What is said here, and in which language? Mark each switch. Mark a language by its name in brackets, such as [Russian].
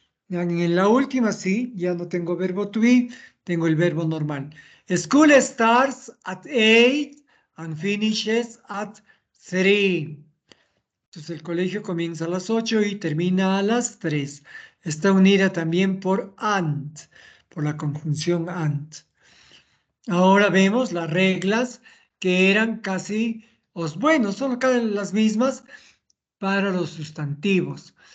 [Spanish] En la última sí, ya no tengo verbo to be, tengo el verbo normal. [English] School starts at 8 and finishes at 3. [Spanish] Entonces el colegio comienza a las 8 y termina a las 3. Está unida también por and, por la conjunción and. Ahora vemos las reglas que eran casi, bueno, son las mismas para los sustantivos.